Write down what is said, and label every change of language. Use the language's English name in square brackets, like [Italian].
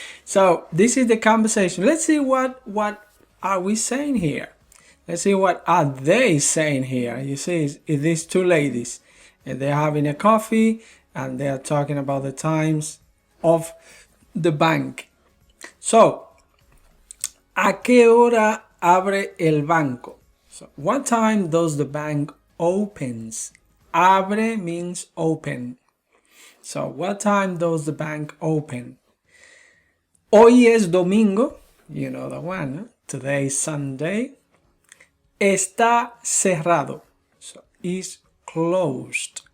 [English] So this is the conversation. Let's see what are we saying here. Let's see what are they saying here. You see, it's these two ladies, and they're having a coffee, and they are talking about the times of the bank. [Spanish] So, ¿a qué hora abre el banco? [English] So, what time does the bank opens? Abre means open. So, what time does the bank open? [Spanish] Hoy es domingo. [English] You know the one. ¿No? Today is Sunday. [Spanish] Está cerrado. [English] So, is closed.